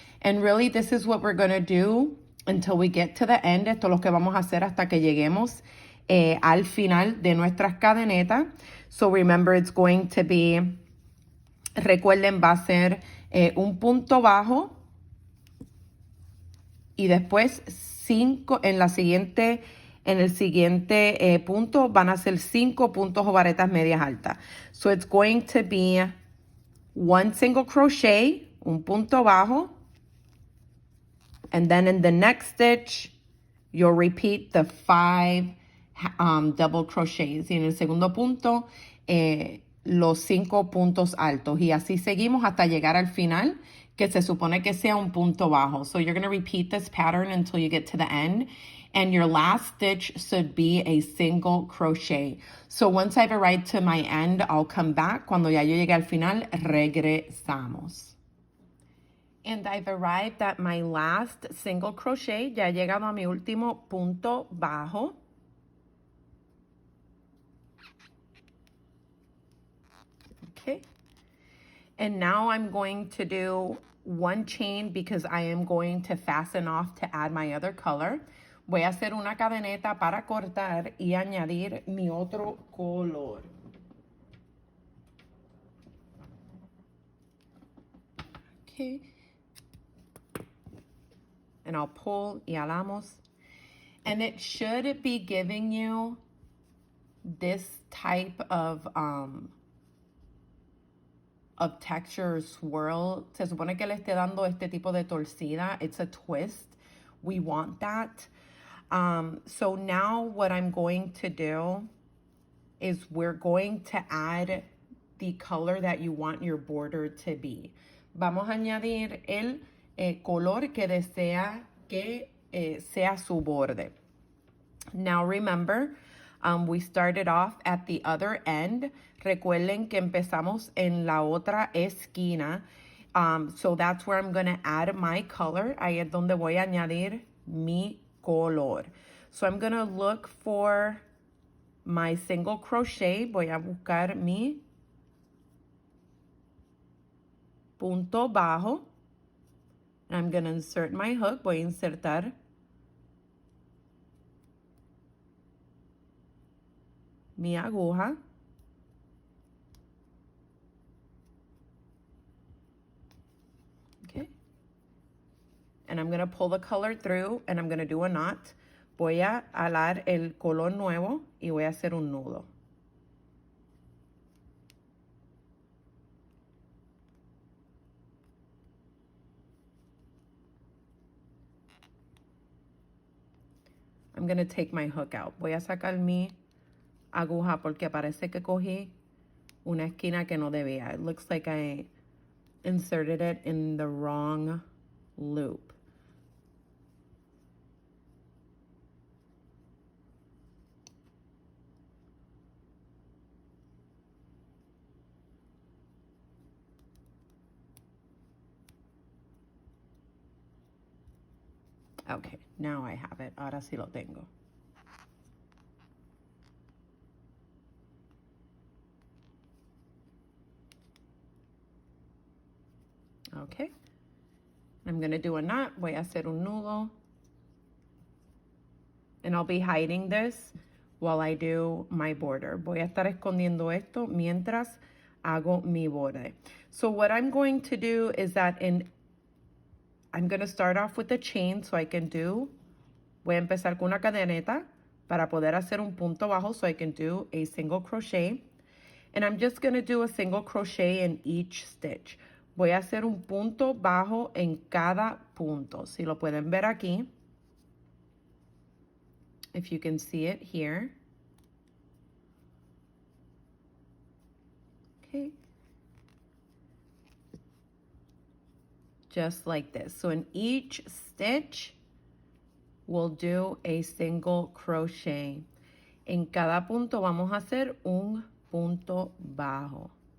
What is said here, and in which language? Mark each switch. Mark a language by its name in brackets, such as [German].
[English] And really, this is what we're going to do until we get to the end. [Spanish] Esto es lo que vamos a hacer hasta que lleguemos al final de nuestras cadenetas. [English] So remember, it's going to be, [Spanish] recuerden, va a ser un punto bajo y después 5 en el siguiente punto van a ser 5 puntos o varetas medias altas. [English] So it's going to be 1 single crochet, [Spanish] un punto bajo, [English] and then in the next stitch, you'll repeat the 5 double crochets. [Spanish] Y en el segundo punto, los 5 puntos altos. Y así seguimos hasta llegar al final, que se supone que sea un punto bajo. [English] So you're going to repeat this pattern until you get to the end. And your last stitch should be a single crochet. So once I've arrived to my end, I'll come back. [Spanish] Cuando ya yo llegue al final, regresamos. [English] And I've arrived at my last single crochet. [Spanish] Ya he llegado a mi último punto bajo. [English] Okay. And now I'm going to do 1 chain because I am going to fasten off to add my other color. [Spanish] Voy a hacer una cadeneta para cortar y añadir mi otro color. [English] Okay. And I'll pull [Spanish] y alamos. [English] And it should be giving you this type of of texture or swirl. [Spanish] Se supone que le esté dando este tipo de torcida. [English] It's a twist. We want that. So now what I'm going to do is we're going to add the color that you want your border to be. [Spanish] Vamos a añadir el color que desea que sea su borde. [English] Now remember, we started off at the other end. [Spanish] Recuerden que empezamos en la otra esquina. [English] So that's where I'm going to add my color. [Spanish] Ahí es donde voy a añadir mi color. [English] So I'm going to look for my single crochet. [Spanish] Voy a buscar mi punto bajo. [English] And I'm going to insert my hook. [Spanish] Voy a insertar mi aguja. [English] Okay. And I'm going to pull the color through and I'm going to do a knot. [Spanish] Voy a alar el color nuevo y voy a hacer un nudo. [English] I'm going to take my hook out. [Spanish] Voy a sacar mi aguja porque parece que cogí una esquina que no debía. [English] It looks like I inserted it in the wrong loop. Okay, now I have it. [Spanish] Ahora sí lo tengo. [English] Okay. I'm going to do a knot. [Spanish] Voy a hacer un nudo. [English] And I'll be hiding this while I do my border. [Spanish] Voy a estar escondiendo esto mientras hago mi borde. [English] So what I'm going to do is that I'm going to start off with a chain so I can do, [Spanish] voy a empezar con una cadeneta para poder hacer un punto bajo [English] so I can do a single crochet. And I'm just going to do a single crochet in each stitch. [Spanish] Voy a hacer un punto bajo en cada punto. Si lo pueden ver aquí. [English] If you can see it here. Okay. Just like this. So in each stitch, we'll do a single crochet. [Spanish] En cada punto vamos a hacer un punto bajo.